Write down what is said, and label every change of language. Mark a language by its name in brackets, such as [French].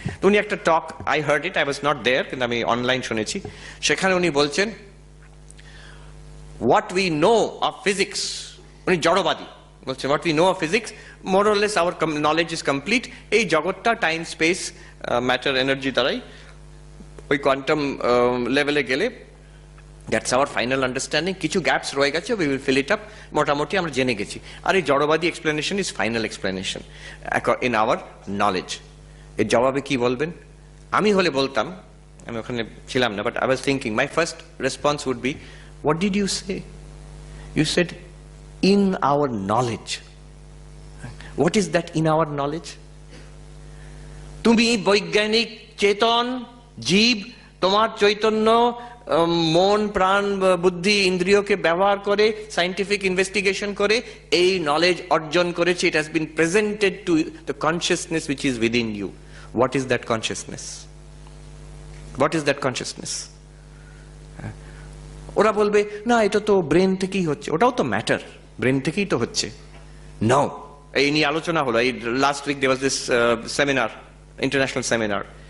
[Bangla] উনি একটা টক, [English] I heard it, I was not there, [Bangla] কিন্তু আমি অনলাইন শুনেছি। সেখানে উনি বলছেন [English] what we know of physics, [Bangla] উনি জড়বাদী বলছেন, [English] what we know of physics, more or less our knowledge is complete. [Bangla] এই জগৎটা টাইম স্পেস ম্যাটার এনার্জি দ্বারাই ওই কোয়ান্টাম লেভেলে গেলে [English] That's our final understanding. [Bangla] কিছু গ্যাপস রয়ে গেছে, [English] we will fill it up, [Bangla] মোটামুটি আমরা জেনে গেছি। আর এই জড়বাদী [English] Explanation is final explanation in our knowledge. [Bangla] এর জবাবে কি বলবেন? আমি হলে বলতাম, আমি ওখানে ছিলাম না, [English] But I was thinking, my first response would be, what did you say? You said in our knowledge. What is that in our knowledge? [Bangla] তুমি বৈজ্ঞানিক চেতন জীব, তোমার চৈতন্য মন প্রাণ বুদ্ধি ইন্দ্রিয়কে ব্যবহার করে সায়েন্টিফিক ইনভেস্টিগেশন করে এই নলেজ অর্জন করেছে। [English] It has been presented to the consciousness which is within you. What is that consciousness? What is that consciousness? [Bangla] ওরা বলবে না এটা তো ব্রেন থেকেই হচ্ছে, ওটাও তো ম্যাটার, ব্রেন থেকেই তো হচ্ছে। [English] no, [Bangla] এই নিয়ে আলোচনা হলো। [English] এই last week there was this seminar, international seminar.